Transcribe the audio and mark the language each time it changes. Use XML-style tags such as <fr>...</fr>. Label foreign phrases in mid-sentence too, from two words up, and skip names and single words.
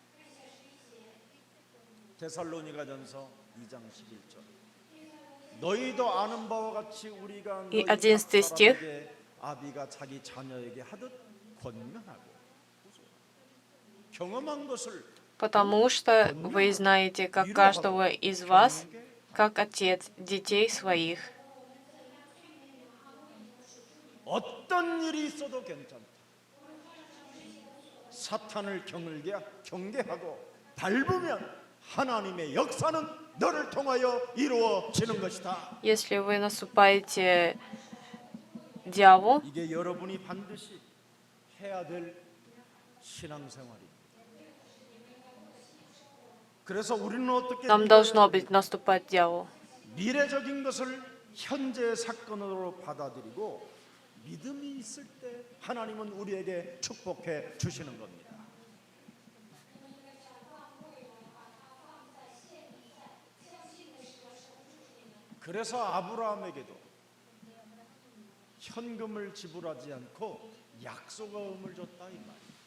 <ko>데살로니가전서 2장 11절. 너희도 아는 바와 같이 우리가 이 너희 11 각 사람에게 아비가 자기 자녀에게 하듯 권면하고 경험한 것을</ko> <ru>потому что вы знаете, как каждого из вас, как отец детей своих.</ru> <ko>어떤 일이 있어도 괜찮다. 사탄을 경계하고 밟으면 하나님의 역사는 너를 통하여 이루어지는 것이다.</ko> <ru>Если вы наступаете дьяволу,</ru> <ko>이게 여러분이 반드시 해야 될 신앙생활입니다. 그래서 우리는 어떻게</ko> <ru>нам должно быть наступать дьяволу.</ru> <ko>미래적인 것을 현재의 사건으로 받아들이고 믿음이 있을 때 하나님은 우리에게 축복해 주시는 겁니다. 그래서 아브라함에게도 현금을 지불하지 않고 약속금을 줬다 이 말이에요.</ko>